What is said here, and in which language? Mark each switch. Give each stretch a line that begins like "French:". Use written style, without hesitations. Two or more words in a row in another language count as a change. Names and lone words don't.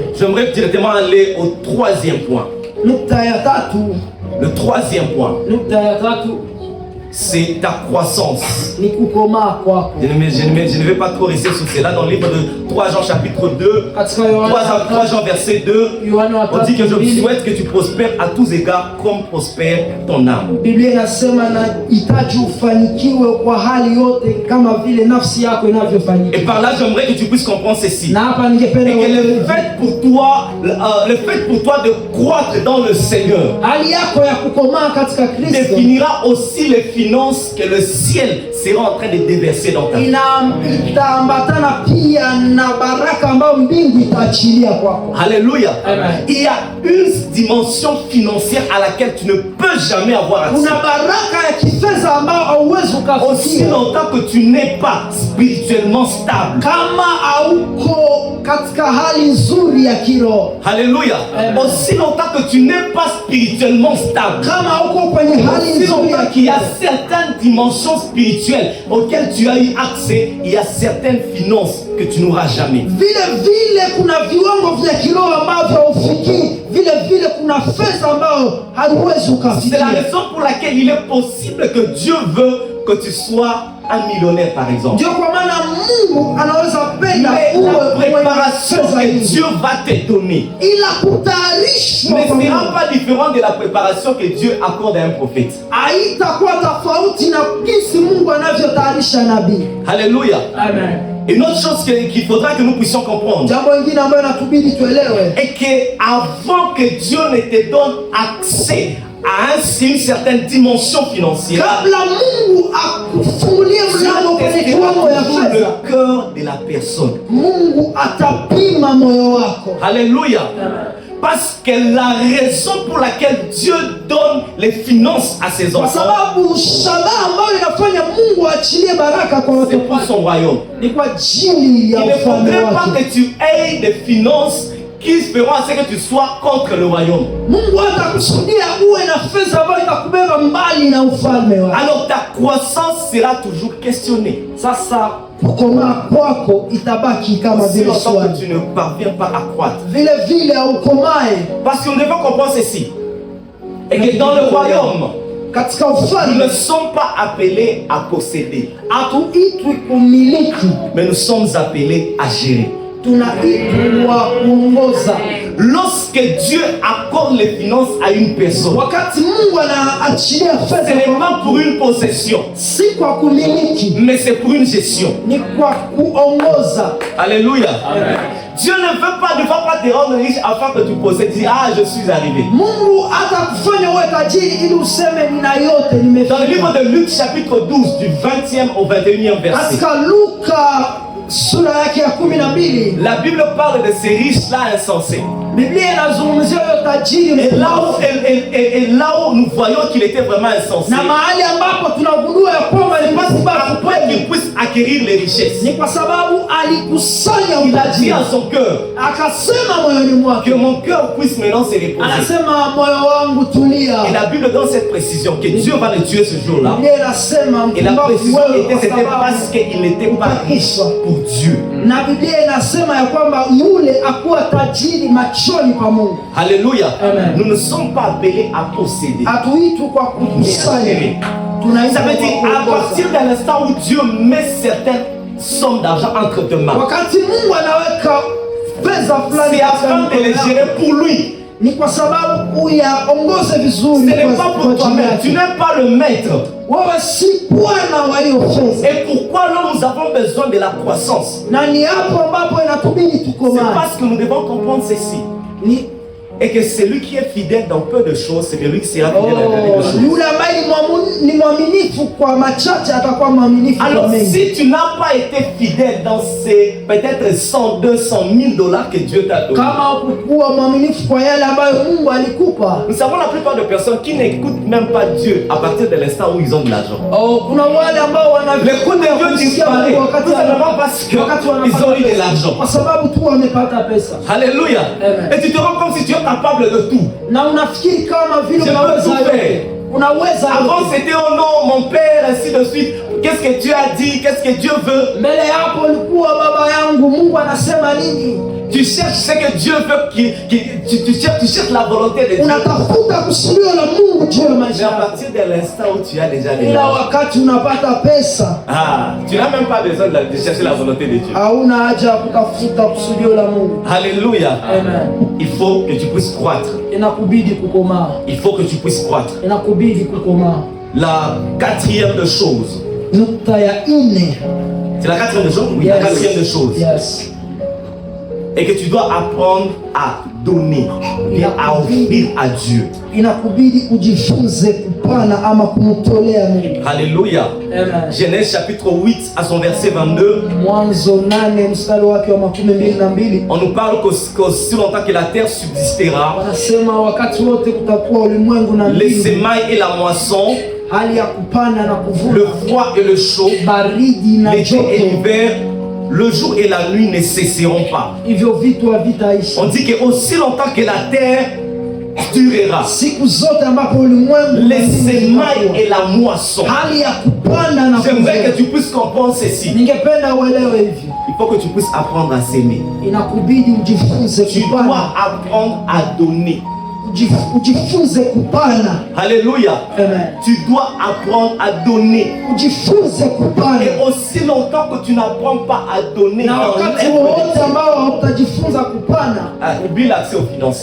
French: J'aimerais directement aller au troisième point.
Swahili: Nukta ya tatu,
French: Le troisième point, c'est ta croissance.
Swahili: ni kukomaa kwako.
French: Je ne vais pas trop rester sur cela. Dans le livre de 3 Jean chapitre 2,
Swahili: Katika
French: 3 Jean verset 2, Yohana on dit que je 3:2, souhaite que tu prospères à tous égards comme prospère ton âme.
Swahili: Biblia inasema nahitaji ufanikiwe kwa hali yote kama vile nafsi yako
French: Et
Swahili: inavyofanikiwa.
French: par là, j'aimerais que tu puisses comprendre ceci.
Swahili: Na hapa ningependa
French: Et que le fait pour toi de croître dans le Seigneur
Swahili: hali yako ya kukomaa katika Kristo
French: définira aussi les finances que le ciel sera en train de déverser dans ta vie.
Swahili: itaambatana pia na baraka ambayo mbingu itaachilia kwako.
French: Alléluia. Amen. Il y a une dimension financière à laquelle tu ne peux jamais avoir accès.
Swahili: Kuna baraka ya kifedha ambayo hauwezi
French: Aussi
Swahili: ukafikia
French: longtemps que tu n'es pas spirituellement stable.
Swahili: kama hauko katika hali nzuri ya kiroho.
French: Alléluia. Amen. Aussi longtemps que tu n'es pas spirituellement stable.
Swahili: Kama hauko kwenye hali
French: Aussi
Swahili: nzuri ya
French: longtemps qu'il y a
Swahili: kiroho,
French: certaines dimensions spirituelles auxquelles tu as eu accès, il y a certaines finances que tu n'auras jamais.
Swahili: vile vile kuna viwango vya kiroho ambavyo haufikii, vile vile kuna fedha ambayo hauwezi
French: C'est la
Swahili: ukafikia.
French: raison pour laquelle il est possible que Dieu veut que tu sois un millionnaire, par exemple.
Swahili: Ndio kwa maana Mungu anaweza penda
French: Mais la
Swahili: uwe mwenye
French: préparation
Swahili: fedha
French: que
Swahili: nyingi,
French: Dieu va te donner
Swahili: ila kutayarishwa
French: ne
Swahili: kwa
French: sera
Swahili: Mungu
French: pas différent de la préparation que Dieu accorde à un prophète.
Swahili: haitakuwa tofauti na jinsi Mungu anavyotayarisha nabii.
French: Alléluia. Amen. Une autre chose qu'il faudra que nous puissions comprendre
Swahili: Jambo lingine ambayo inatubidi tuelewe,
French: est qu'avant que Dieu ne te donne accès à une certaine dimension financière,
Swahili: kabla Mungu akufungulie mlango
French: Dieu
Swahili: kwenye
French: testera
Swahili: kiwango ya
French: toujours
Swahili: fedha,
French: le cœur de la personne.
Swahili: Mungu atapima moyo wako.
French: Alléluia. Parce que la raison pour laquelle Dieu donne les finances à ses
Swahili: Kwa
French: enfants,
Swahili: sababu shabaha ambayo inafanya Mungu aachilie baraka kwa
French: c'est
Swahili: watu
French: pour
Swahili: wake
French: son royaume.
Swahili: ni kwa ajili ya
French: Il ne
Swahili: ufalme
French: faudrait pas
Swahili: wake.
French: que tu aies des finances qui feront à ce que tu sois contre le royaume.
Swahili: Mungu hatakusudia uwe na fedha ambayo itakubeba mbali na ufalme wake.
French: Alors ta croissance sera toujours questionnée.
Swahili: Sasa kukomaa kwako itabaki kama
French: Si
Swahili: vile
French: longtemps
Swahili: swali,
French: que tu ne parviens pas à croître.
Swahili: vile vile haukomae
French: Parce que nous devons comprendre ceci. Et que dans le royaume,
Swahili: katika
French: nous ne
Swahili: ufalme.
French: sommes pas appelés à posséder,
Swahili: Hatuitwi kumiliki,
French: mais nous sommes appelés à gérer.
Swahili: tunaitwa kuongoza.
French: Lorsque Dieu accorde les finances à une personne,
Swahili: Wakati Mungu anaachilia
French: ce
Swahili: fedha
French: n'est
Swahili: kwa
French: pas
Swahili: mtu,
French: pour une possession,
Swahili: si kwa kumiliki,
French: mais c'est pour une gestion.
Swahili: ni kwa kuongoza.
French: Alléluia. Dieu ne va pas te rendre riche afin que tu possèdes. Dis, ah, je suis arrivé.
Swahili: Mungu atakufanya uwe tajiri ili useme nina yote
French: Dans le livre
Swahili: nimefika.
French: de Luc chapitre 12 du 20e au 21e verset,
Swahili: Katika Luka sura yake ya 12,
French: la Bible parle de ces riches-là insensés.
Swahili: Biblia inazungumzia huyo tajiri
French: Et là
Swahili: mpumbavu.
French: où nous voyons qu'il était vraiment insensé,
Swahili: Na mahali ambapo tunagundua ya kwamba ni
French: parce
Swahili: mpumbavu
French: qu'après qu'il
Swahili: kweli,
French: puisse acquérir les richesses,
Swahili: ni kwa sababu alikusanya
French: il a dit
Swahili: utajiri,
French: à son cœur
Swahili: akasema moyoni mwake,
French: que mon cœur puisse maintenant se reposer.
Swahili: anasema moyo wangu
French: Et
Swahili: tulia.
French: la Bible donne cette précision que Dieu va le tuer ce jour-là.
Swahili: Biblia inasema
French: Et la
Swahili: mpumbavu
French: précision
Swahili: wewe
French: était,
Swahili: kwa
French: c'était
Swahili: sababu,
French: parce qu'il n'était pas riche pour Dieu.
Swahili: na Biblia inasema ya kwamba yule akuwa tajiri machoni pa Mungu.
French: Alléluia. Amen. Nous ne sommes pas appelés à posséder.
Swahili: Hatuitwi kwa kukusanya,
French: Ça
Swahili: tunaitwa
French: veut dire
Swahili: kwa
French: à
Swahili: kuongoza.
French: partir de l'instant où Dieu met certaines sommes d'argent entre tes mains,
Swahili: Wakati Mungu anaweka fedha fulani
French: c'est
Swahili: katika
French: afin de
Swahili: mikono
French: les
Swahili: yako,
French: gérer pour lui.
Swahili: ni kwa sababu uyaongoze
French: Ce
Swahili: vizuri
French: n'est
Swahili: kwa
French: pas pour
Swahili: ajili
French: toi-même. Tu
Swahili: yake.
French: n'es pas le maître.
Swahili: Wewe si bwana wa hiyo fedha,
French: Et pourquoi alors nous avons besoin de la croissance?
Swahili: na ni hapo ambapo inatubidi
French: C'est
Swahili: tukomae.
French: parce que nous devons comprendre ceci.
Swahili: Ni
French: Et que celui qui est fidèle dans peu de choses, c'est lui qui sera fidèle dans beaucoup de choses.
Swahili: Yule ambaye ni mwaminifu kwa machache atakuwa mwaminifu kwa
French: Alors
Swahili: mengi.
French: si tu n'as pas été fidèle dans ces peut-être 100, 200, 1000 dollars que Dieu t'a donné.
Swahili: Kama ukuwa mwaminifu kwa yale ambayo Mungu alikupa.
French: Nous savons la plupart de personnes qui n'écoutent même pas Dieu à partir de l'instant où ils ont de l'argent.
Swahili: Kuna wale ambao
French: L'écoute de Dieu disparaît tout simplement parce qu'ils ont eu de l'argent.
Swahili: Kwa sababu tu wamepata pesa.
French: Alléluia. Et tu te rends comme si tu es capable de tout. Na unafikiri kama vile unaweza. Avant c'était oh non mon père ainsi de suite. Qu'est-ce que Dieu a dit? Qu'est-ce que Dieu veut?
Swahili: Mbele hapo ulikuwa baba yangu, Mungu anasema nini?
French: Tu cherches ce que Dieu veut, tu cherches la volonté de Dieu.
Swahili: Unatafuta kusudio la Mungu juu ya maisha.
French: Mais à partir de l'instant où tu as déjà
Swahili: ila wakati unapata pesa,
French: tu n'as même pas besoin de chercher la volonté de Dieu.
Swahili: Hauna haja kutafuta kusudio la Mungu.
French: Alléluia. Amen. Il faut que tu puisses croître.
Swahili: Inakubidi kukomaa.
French: Il faut que tu puisses croître.
Swahili: Inakubidi kukomaa.
French: La quatrième de choses.
Swahili: Nukta ya nne.
French: C'est la quatrième de choses? Oui, yes. La quatrième de choses. Yes. Et que tu dois apprendre à donner et à offrir à Dieu.
Swahili: Inakubidi ujifunze kupana ama kumtolea Mungu.
French: Alléluia. Amen. Genèse chapitre 8 à son verset 22.
Swahili: Mwanzo 8 mstari wake wa 22.
French: On nous parle qu'aussi longtemps que la terre subsistera,
Swahili: wanasema wakati wote kutakuwa ulimwengu na
French: les semailles et la moisson,
Swahili: hali ya kupanda na kuvuna,
French: le froid et le chaud,
Swahili: baridi na
French: l'été
Swahili: joto,
French: et l'hiver, le jour et la nuit ne cesseront pas.
Swahili: hivyo vitu havitaishi.
French: On dit que aussi longtemps que la terre durera,
Swahili: siku zote ambapo ulimwengu
French: les semailles et la moisson.
Swahili: hali ya kupanda na kuvuna.
French: J'aimerais que tu puisses comprendre ceci.
Swahili: Ningependa uelewe hivi.
French: Il faut que tu puisses apprendre à s'aimer.
Swahili: Inakubidi ujifunze
French: Tu
Swahili: kupana.
French: dois apprendre à donner.
Swahili: Ujifunze kupana.
French: Alléluia. Amen. Tu dois apprendre à donner.
Swahili: Ujifunze kupana.
French: Et aussi longtemps que tu n'apprends pas à donner,
Swahili: na wakati wote ambao hautajifunza kupana,
French: oublie l'accès aux finances.